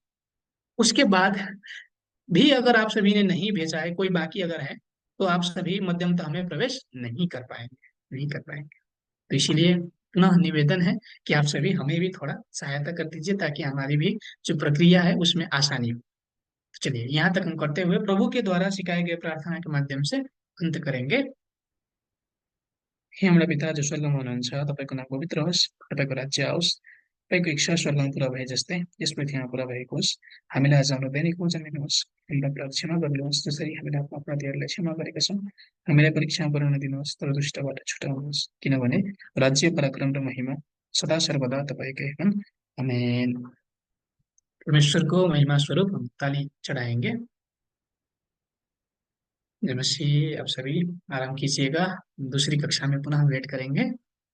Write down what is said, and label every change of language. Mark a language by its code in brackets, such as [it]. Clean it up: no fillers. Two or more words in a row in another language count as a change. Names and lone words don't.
[hi] उसके बाद भी अगर आप सभी ने नहीं भेजा है, कोई बाकी अगर है, तो आप सभी मध्यमतः में प्रवेश नहीं कर पाएंगे, नहीं कर पाएंगे। तो इसीलिए पुनः निवेदन है कि आप सभी हमें भी थोड़ा सहायता कर दीजिए, ताकि हमारी भी जो प्रक्रिया है उसमें आसानी हो। तो चलिए यहाँ तक हम करते हुए प्रभु के द्वारा सिखाए गए प्रार्थना के माध्यम से अंत करेंगे। [ne] हे हाम्रा पिता जो स्वर्गमा हुनुहुन्छ, तपाईँको नाम पवित्र होस्, तपाईँको राज्य आओस्, तपाईँको इच्छा स्वर्गमा पुरा भए जस्तै यस पृथ्वीमा पुरा भएको होस्। हामीलाई आज हाम्रो दैनिक भोजन दिनुहोस्, हामीलाई अपराध क्षमा गरिदिनुहोस् जसरी हामीले आफ्नो अपराधीहरूलाई क्षमा गरेका छौँ। हामीलाई परीक्षामा परेन दिनुहोस्, तर दुष्टबाट छुटाउनुहोस्, किनभने राज्य, पराक्रम र महिमा सदा सर्वदा तपाईँकै हुन्। आमेन। [hi] परमेश्वर को महिमा स्वरूप हम ताली चढ़ाएंगे। जय मसीह। आप सभी आराम कीजिएगा, दूसरी कक्षा में पुनः वेट करेंगे।